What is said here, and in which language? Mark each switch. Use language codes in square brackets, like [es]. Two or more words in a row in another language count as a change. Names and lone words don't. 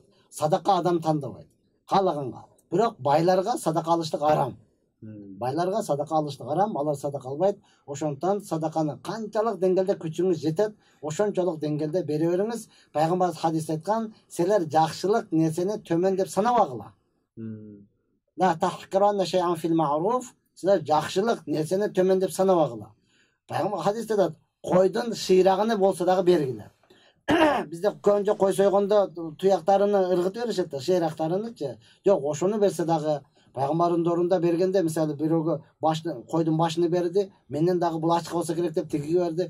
[ky] Садака адам тандабайт. Каалаганга. Бирок байларга садака алыштык арам. Байларга садака алыштык арам, алар садака албайт. Ошондон садаканы канчалык деңгээлде күчүңүз жетет, ошончолук деңгээлде бере бериңиз. Пайгамбар хадисте айткан, силер жакшылык нерсени төмөн деп санабагыла. [ar] لا تحقرن شيئا في المعروف. [ky] Sizler жакшылык нерсени төмөн деп санабагыла. Пайгамбар хадисте да койдун шыйрагыны болсо дагы бергиле. Бизде көбүнчө кой сойгондо туяктарыны ыргытып беришет да, шыйрактарынычы. Жок, ошону берсе дагы пайгамбардын орунда бергенде, мисалы бирөөгө койдун башын берди, менден дагы бул ачка болсо керек деп тигиге берди.